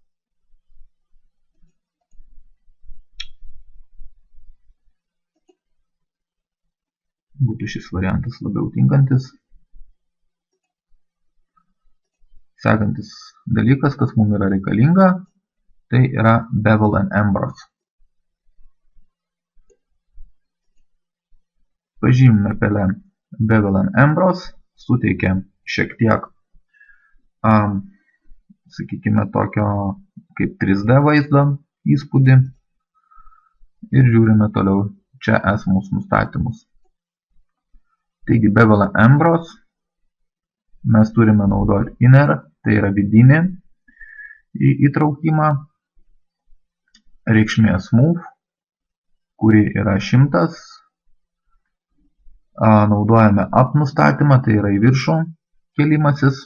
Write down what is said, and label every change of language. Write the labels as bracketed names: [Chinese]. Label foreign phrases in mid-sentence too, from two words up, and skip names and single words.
[Lithuanian] Būtų šis variantas labiau tinkantis. Sekantis dalykas, kas mums yra reikalinga, tai yra [English] bevel and emboss. [Lithuanian] Pažymime pele [English] bevel and emboss, [Lithuanian] suteikia šiek tiek sakykime, tokio kaip 3D vaizdo įspūdį ir žiūrime toliau čia esamus nustatymus. Taigi, [English] bevel and emboss [Lithuanian] mes turime naudoti inner, tai yra vidinį įtraukimą, reikšmė smooth, kuri yra 100, naudojame up nustatymą, tai yra į viršų kelimasis.